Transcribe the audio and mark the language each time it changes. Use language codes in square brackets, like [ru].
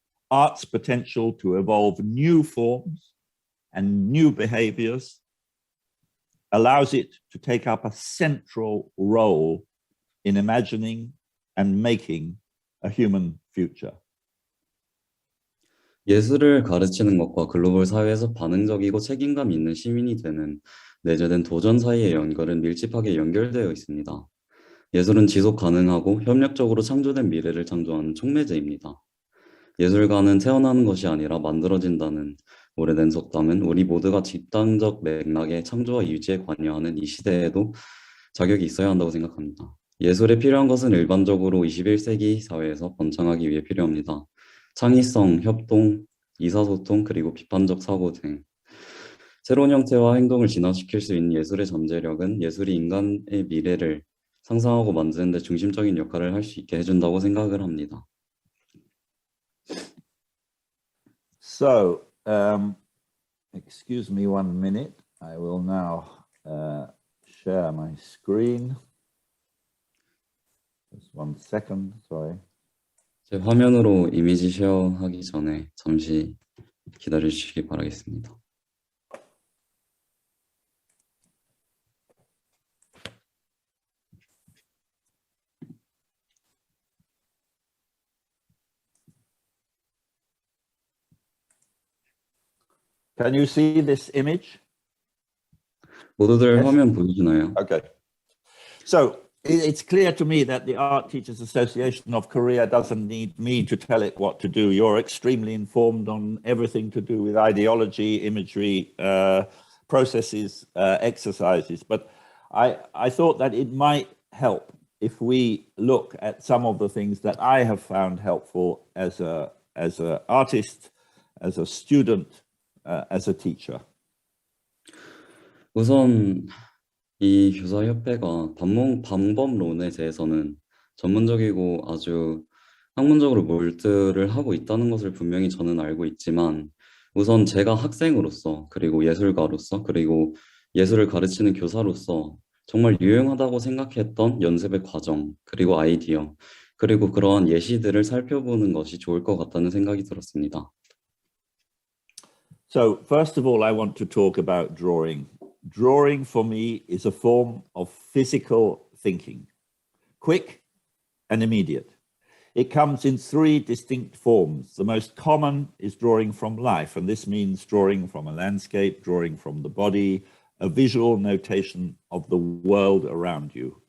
[en] Art's potential to evolve new forms and new behaviors allows it to take up a central role in imagining and making a human future. [ko] 예술을 가르치는 것과 글로벌 사회에서 반응적이고 책임감 있는 시민이 되는 내재된 도전 사이의 연결은 밀집하게 연결되어 있습니다. 예술은 지속 가능하고 협력적으로 창조된 미래를 창조하는 촉매제입니다. 예술가는 태어나는 것이 아니라 만들어진다는 오래된 속담은 우리 모두가 집단적 맥락의 창조와 유지에 관여하는 이 시대에도 자격이 있어야 한다고 생각합니다. 예술에 필요한 것은 일반적으로 21세기 사회에서 번창하기 위해 필요합니다. 창의성, 협동, 의사소통, 그리고 비판적 사고 등 새로운 형태와 행동을 진화시킬 수 있는 예술의 잠재력은 예술이 인간의 미래를 상상하고 만드는 데 중심적인 역할을 할 수 있게 해준다고 생각을 합니다. [en] So, excuse me 1 minute. I will now share my screen. Just 1 second, sorry. [ko] 제 화면으로 이미지 쉐어하기 전에 잠시 기다려주시기 바라겠습니다. [en] Can you see this image? [ko] 모두들 [en] Yes. [ko] 화면 보이시나요? [en] Okay. So It's clear to me that the Art Teachers Association of Korea doesn't need me to tell it what to do. You're extremely informed on everything to do with ideology, imagery, processes, exercises. But I thought that it might help if we look at some of the things that I have found helpful as an artist, as a student, as a teacher. [ko] 우선 이 교사협회가 방법론에 대해서는 전문적이고 아주 학문적으로 몰두를 하고 있다는 것을 분명히 저는 알고 있지만 우선 제가 학생으로서 그리고 예술가로서 그리고 예술을 가르치는 교사로서 정말 유용하다고 생각했던 연습의 과정 그리고 아이디어 그리고 그러한 예시들을 살펴보는 것이 좋을 것 같다는 생각이 들었습니다. [en] So first of all, I want to talk about drawing. Drawing for me is a form of physical thinking, quick and immediate. It comes in three distinct forms. The most common is drawing from life, and this means drawing from a landscape, drawing from the body, a visual notation of the world around you.